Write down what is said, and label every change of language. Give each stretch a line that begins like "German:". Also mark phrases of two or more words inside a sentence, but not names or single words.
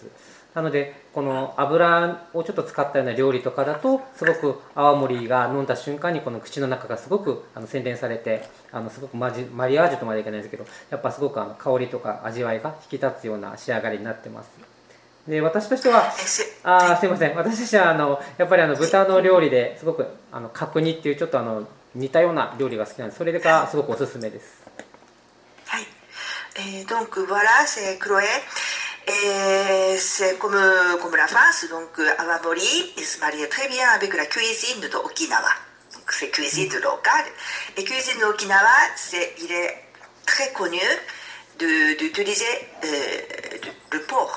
Japanese: なのでこの油をちょっと使ったような料理とかだと、すごく泡盛が飲んだ瞬間にこの口の中がすごく洗練されて、すごくマリアージュとまでいけないんですけど、やっぱすごく香りとか味わいが引き立つような仕上がりになってます。で、私としてはすいません、私としてはやっぱり豚の料理ですごく角煮っていうちょっと似たような料理が好きなんで、それがすごくおすすめです。
French: はい。Donc voilà, c'est Chloé. C'est comme la France, donc Awamori, il se mariait très bien avec la cuisine de Okinawa. Donc c'est cuisine locale. Et cuisine de Okinawa, il est très connu d'utiliser le porc.